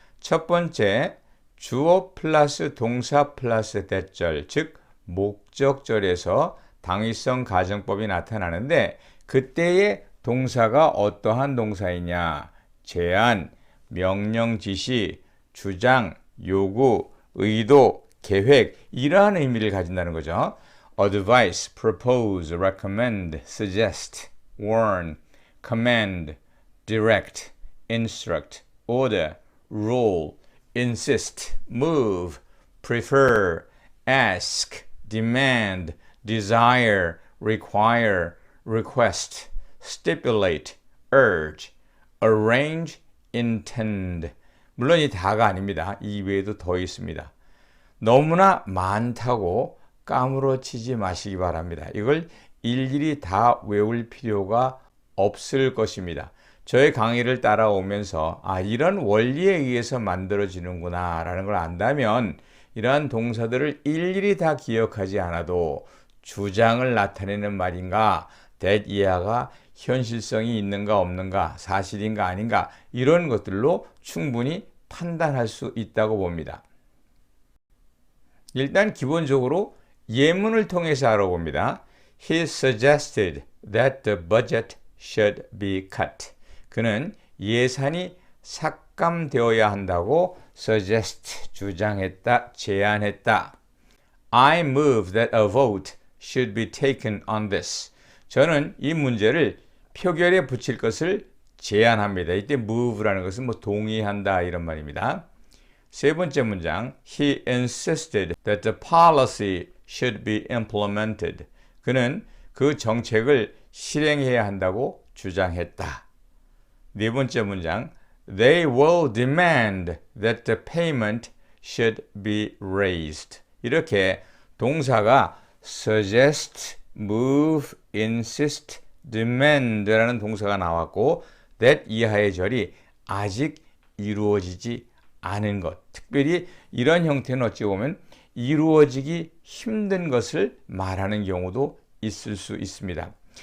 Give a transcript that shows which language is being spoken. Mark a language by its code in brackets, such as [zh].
[ko] 첫 번째, 주어 플러스 동사 플러스 대절, 즉 목적절에서 당위성 가정법이 나타나는데 그때의 동사가 어떠한 동사이냐? 제안, 명령, 지시, 주장, 요구, 의도, 계획, 이러한 의미를 가진다는 거죠. [en] advise, propose, recommend, suggest, warn, command, direct, instruct, order, rule, insist, move, prefer, ask, demand, desire, require, request, stipulate, urge, arrange, intend. [ko] 물론 이 다가 아닙니다. 이 외에도 더 있습니다. 너무나 많다고 까무러치지 마시기 바랍니다. 이걸 일일이 다 외울 필요가 없을 것입니다. 저의 강의를 따라오면서 이런 원리에 의해서 만들어지는구나 라는 걸 안다면 이러한 동사들을 일일이 다 기억하지 않아도 주장을 나타내는 말인가, that 이하가 현실성이 있는가 없는가, 사실인가 아닌가, 이런 것들로 충분히 판단할 수 있다고 봅니다. 일단 기본적으로 예문을 통해서 알아봅니다. [en] He suggested that the budget should be cut. [ko] 그는 예산이 삭감되어야 한다고 suggest, 주장했다, 제안했다. [en] I move that a vote should be taken on this. [ko] 저는 이 문제를 표결에 붙일 것을 제안합니다. 이때 move라는 것은 뭐 동의한다 이런 말입니다. 세 번째 문장, [en] he insisted that the policy should be implemented. [ko] 그는 그 정책을 실행해야 한다고 주장했다. 네 번째 문장, [en] they will demand that the payment should be raised. [ko] 이렇게 동사가 suggest, move, insist, demand라는 동사가 나왔고 that 이하의 절이 아직 이루어지지 않은 것. 특별히 이런 형태는 어찌 보면 이루어지기 힘든 것을 말하는 경우도 있을 수 있습니다.